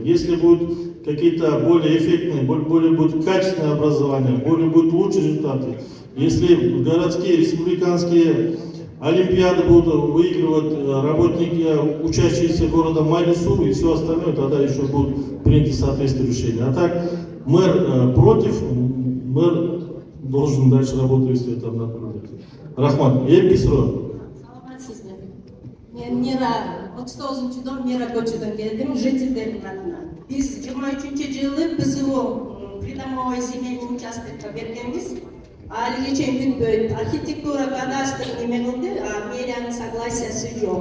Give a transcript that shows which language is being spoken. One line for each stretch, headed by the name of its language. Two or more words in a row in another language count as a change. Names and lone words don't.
Russian: Если будут какие-то более эффектные, более будет качественное образование, более будут лучшие результаты, если городские, республиканские олимпиады будут выигрывать работники, учащиеся города Майлису и все остальное, тогда еще будут приняты соответствующие решения. А так мэр против, мэр должен дальше работать в этом направлении.
Kyrgyz: Рахмат, Еписро. Мен Мира, 39-дон Мира көчөдөн келдим, жителдердин атынан. Биз 23-жылы ПЗО
Russian: придомовой земельный участокка
Kyrgyz: бергенбиз. Алиге чейин бүтпөйт. Архитектура кадастр неме кылды, а мэриянын согласиясы жок.